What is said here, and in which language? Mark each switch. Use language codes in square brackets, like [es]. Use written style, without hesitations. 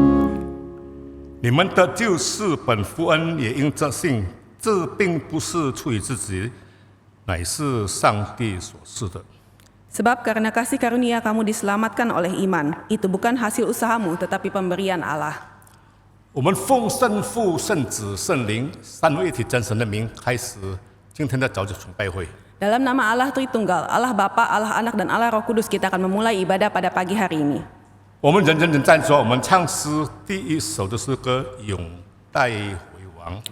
[zh] "你们的救是本福恩，也因着信，这并不是出于自己，乃是上帝所赐的。 [id] Sebab karena kasih karunia kamu diselamatkan oleh iman, itu bukan hasil usahamu tetapi pemberian Allah." [zh] 我们奉圣父、圣子、圣灵三位一体真神的名，开始今天的早晨崇拜会。 [id] Dalam nama Allah Tritunggal, Allah Bapa, Allah Anak, dan Allah Roh Kudus, kita akan memulai ibadah pada pagi hari ini. [zh] 我们人站着，我们唱诗第一首的诗歌《永代回王》。